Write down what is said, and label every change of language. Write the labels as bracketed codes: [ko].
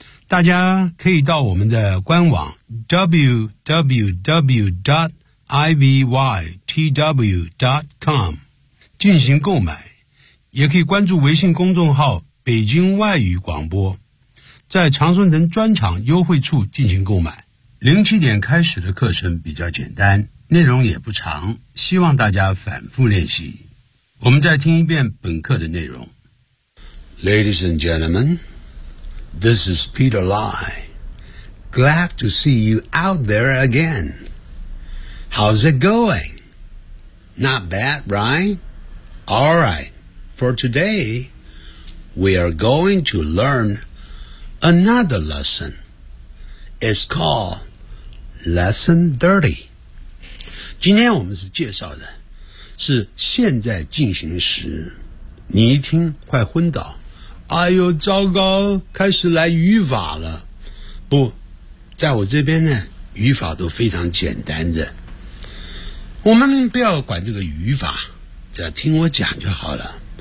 [zh] 大家可以到我们的官网 www.ivytw.com 进行购买，也可以关注微信公众号北京外语广播，在常春藤专场优惠处进行购买。 07点开始的课程比较简单，内容也不长，希望大家反复练习。我们再听一遍本课的内容。 [en] Ladies and gentlemen, this is Peter Lai. Glad to see you out there again. How's it going? Not bad, right? All right. For today, we are going to learn another lesson. It's called Lesson 30. [zh] 今天我们是介绍的是现在进行时，你一听快昏倒，哎呦糟糕，开始来语法了。不，在我这边呢，语法都非常简单的，我们不要管这个语法，只要听我讲就好了。